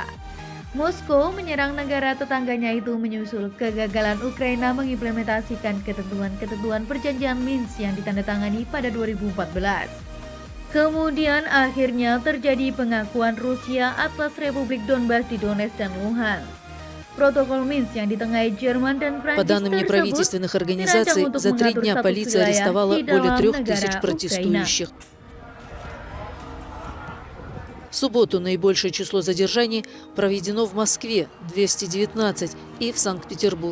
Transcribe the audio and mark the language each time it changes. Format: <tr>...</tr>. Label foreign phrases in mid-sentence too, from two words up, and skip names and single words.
<id>Moskow menyerang negara tetangganya itu menyusul kegagalan Ukraina mengimplementasikan ketentuan-ketentuan perjanjian Minsk yang ditandatangani pada 2014. Kemudian akhirnya terjadi pengakuan Rusia atas Republik Donbas di Donetsk dan Luhansk. Protokol Minsk yang ditengahi Jerman dan Prancis</id> <ru>По данным неправительственных организаций, за 3 дня полиция арестовала более 3000 протестующих. В субботу наибольшее число задержаний проведено в Москве – 219 и в Санкт-Петербурге.</ru>